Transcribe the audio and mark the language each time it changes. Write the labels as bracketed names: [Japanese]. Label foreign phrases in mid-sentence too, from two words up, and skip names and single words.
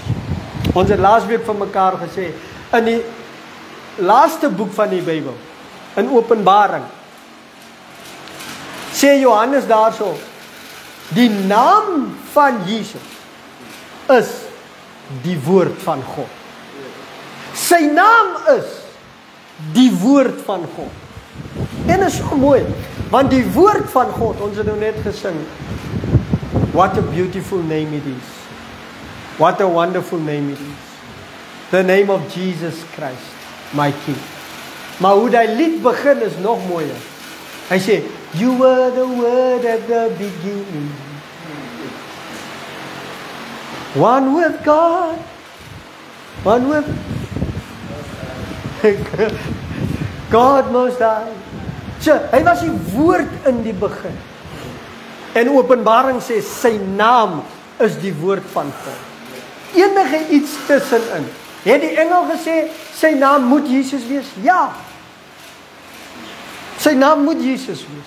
[Afrikaans] Ons het laasweek vir mekaar gesê, in die laaste boek van die Bybel, in Openbaring, sê Johannes daarso, die naam van Jesus is die woord van God. Sy naam is die woord van God. En is so mooi, want die woord van God, ons het nou net gesing, [English] what a beautiful name it is. What a wonderful name it is. The name of Jesus Christ, my King. [Afrikaans] Maar hoe die lied begin is nog mooier. Hy sê, [English] you were the word at the beginning. One with God. One with God most high. [Afrikaans] So, hy was die woord in die begin. En Openbaring sê, sy naam is die woord van God. Enige iets tussenin. Het die engel gesê, sy naam moet Jesus wees? Ja. Sy naam moet Jesus wees.